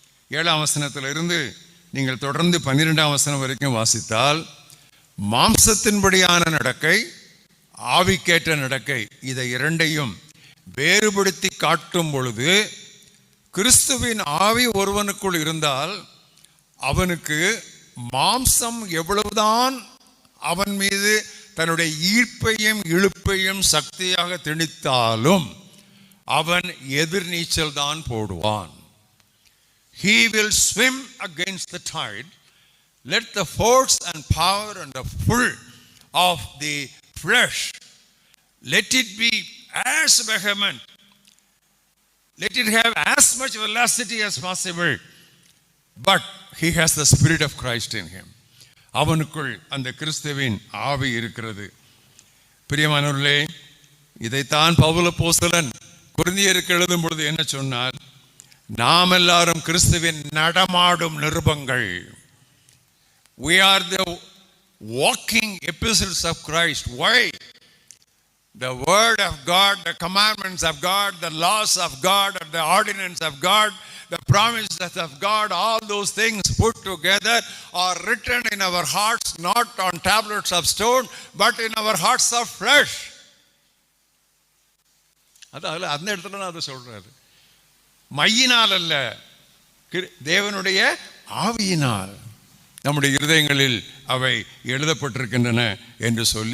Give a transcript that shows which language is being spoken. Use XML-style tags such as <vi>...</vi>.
<ta>7ஆம் வசனத்திலிருந்து நீங்கள் தொடர்ந்து 12ஆம் வசனம் வரைக்கும் வாசித்தால், மாம்சத்தின்படியான நடக்கை, ஆவிக்கேற்ற நடக்கை, இதை இரண்டையும் வேறுபடுத்தி காட்டும் பொழுது, கிறிஸ்துவின் ஆவி ஒருவனுக்குள் இருந்தால் அவனுக்கு மாம்சம் எவ்வளவுதான் அவன் மீது தன்னுடைய ஈர்ப்பையும் இழுப்பையும் சக்தியாக திணித்தாலும் அவன் எதிர்நீச்சல் தான் போடுவான்.</ta> <en>He will swim against the tide. Let the force and power and the pull of the flesh, let it be as vehement. Let it have as much velocity as possible. But he has the Spirit of Christ in him.</en> <ta>அவனுக்குள் அந்த கிறிஸ்துவின் ஆவி இருக்கிறது. பிரியமானவர்களே, இதைத்தான் பவுல் அப்போஸ்தலன் கொரிந்தியருக்கு எழுதும் பொழுது என்ன சொன்னார்? நாம் எல்லாரும் கிறிஸ்துவின் நடமாடும் நிருபங்கள்.</ta> <en>We are the walking epistles of Christ. Why? The word of God, the commandments of God, the laws of God, and the ordinance of God, the promises of God, all those things put together are written in our hearts, not on tablets of stone, but in our hearts of flesh.</en> <ta>அதாவது அந்த இடத்துல நான் அதை சொல்றாரு. மையினால் அல்ல, தேவனுடைய ஆவியினால் நம்முடைய இருதயங்களில் அவை எழுதப்பட்டிருக்கின்றன என்று சொல்லி</ta>